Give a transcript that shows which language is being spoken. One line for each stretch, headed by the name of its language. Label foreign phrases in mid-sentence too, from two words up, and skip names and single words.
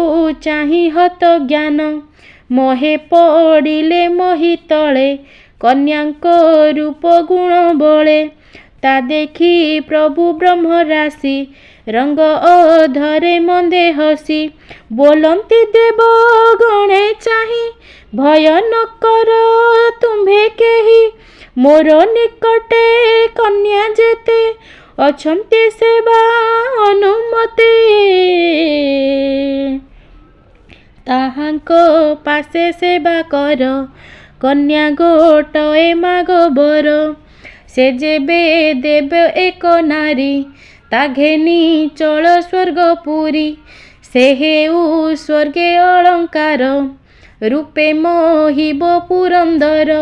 Odia: ଚାହିଁ ହତ ଜ୍ଞାନ ମୋହେ ପଡ଼ିଲେ ମୋହି ତଳେ କନ୍ୟାକ ରୂପ ଗୁଣ ବଳେ ତା ଦେଖି ପ୍ରଭୁ ବ୍ରହ୍ମ ରାଶି ରଙ୍ଗ ଅଧରେ ମନ୍ଦେ ହସି ବୋଲନ୍ତି ଦେବ ଗଣେ ଚାହିଁ ଭୟ ନ କର ତୁମ୍ଭେ କେହି ମୋର ନିକଟେ କନ୍ୟା ଯେତେ ଅଛନ୍ତି ସେବା ଅନୁମତେ ଦେବଙ୍କ ପାଶେ ସେବା କର, କନ୍ୟା ଗୋଟଏ ମାଗ ବର। ସେ ଯେବେ ଦେବ ଏକ ନାରୀ, ତା ଘେନି ଚଳ ସ୍ୱର୍ଗପୁରୀ। ସେ ହେଉ ସ୍ୱର୍ଗେ ଅଳଙ୍କାର, ରୂପେ ମୋହିବ ପୁରନ୍ଦର।